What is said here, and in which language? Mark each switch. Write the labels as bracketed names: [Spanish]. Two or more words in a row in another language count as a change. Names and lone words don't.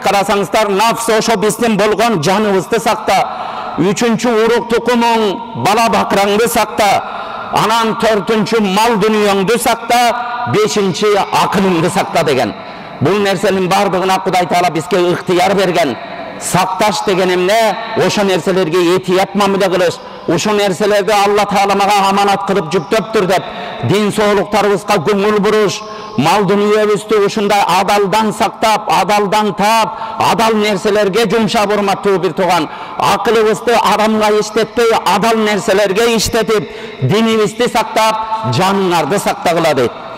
[Kyrgyz] Карасаңыздар, нафс ошо биздин болгон жаныбызды сакта. Үчүнчү, урук тукумуң, бала бакыраңды сакта. Анан төртүнчү, мал дүнүйөңдү сакта. Бешинчи, акылыңды сакта деген. Бул нерсенин бардыгына Кудай Таала бизге ыктыяр берген. Сакташ деген эмне ошо нерселерге этият мамиле кылыш. Ошо нерселерде Аллах Таала мага аманат кылып жүктөптүr деп ден соолуктарыбызга көңүл буруш, мал дүниебизди ушундай адалдан сактап, адалдан таап, адал нерселерге жумшап урматтуу бир тууган. Акылыбызды арамга иштетпей, адал нерселерге иштетип, динибизди сактап, жаныңарды сактагыла дейт.